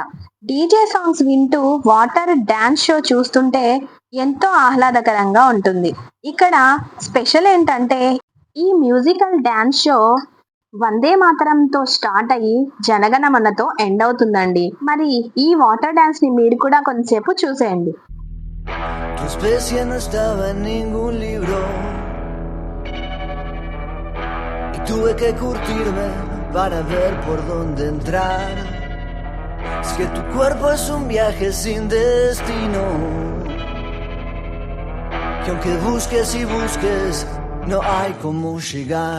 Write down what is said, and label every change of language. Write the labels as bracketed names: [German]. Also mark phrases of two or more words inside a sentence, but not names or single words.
[English] DJ songs [Telugu] వింటూ [English] water dance show [Telugu] చూస్తుంటే ఎంతో ఆహ్లాదకరంగా ఉంటుంది. ఇక్కడ స్పెషల్ ఏంటంటే ఈ [English] musical dance show [Telugu] వందే మాతరంతో స్టార్ట్ అయ్యి జనగణమనతో ఎండ్ అవుతుందండి. మరి ఈ [English] water dance [Telugu] ని మీరు కూడా కొంతసేపు చూసేయండి. [Spanish] Tuve que curtirme para ver por dónde entrar. Es que tu cuerpo es un viaje sin destino. Que aunque busques y busques, no hay cómo llegar.